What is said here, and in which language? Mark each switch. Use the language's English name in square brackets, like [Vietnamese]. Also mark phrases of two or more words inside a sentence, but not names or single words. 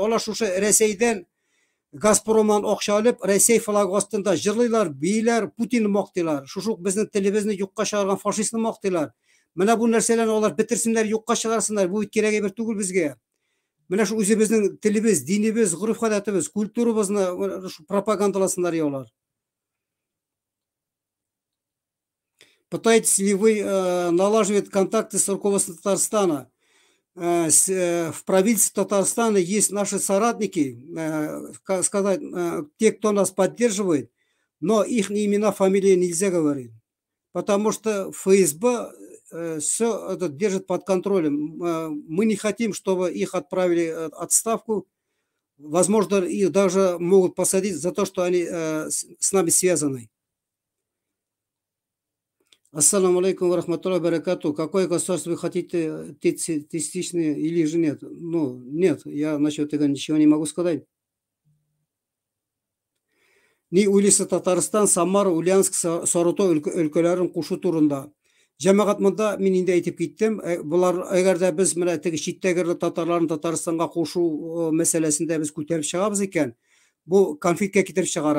[Tatar] Алар шушы Рәсәйдән Газпромнан акча алып, Рәсәй флагы астында җырлыйлар, бийләр, Путинны мактыйлар. Шушы безнең телебезне юкка чыгарган фашистны мактыйлар. Менә бу нәрсәләрне алар бетерсеннәр, юкка чыгарсыннар. Бу кирәге бер түгел безгә. Менә шу үзебезнең телебез, динебез, гырыф-гадәтебез, культурабызны пропагандаласыннар ялар. [Russian] Пытаетесь ли вы налаживать контакты с руководством Татарстана? В правительстве Татарстана есть наши соратники, сказать, те, кто нас поддерживает, но их имена, фамилии нельзя говорить, потому что ФСБ все это держит под контролем. Мы не хотим, чтобы их отправили в отставку. Возможно, их даже могут посадить за то, что они с нами связаны. [Arabic] السلام عليكم و رحمة الله و بركاته. [Russian] Какое государство вы хотите, теистичное или же нет? Ну, нет, я насчет этого ничего не могу сказать. [Tatar] Ни уйлыйсы Татарстан, Самара, Ульяновск, Саратой өлкәләрен кушу турында. Җәмәгать монда мин инде әйтеп киттем. Булар әгәр дә без менә теге читтәге татарларны Татарстанга кушу мәсьәләсендә без күтәреп чыгабыз икән, бу конфликтка китереп чыгара.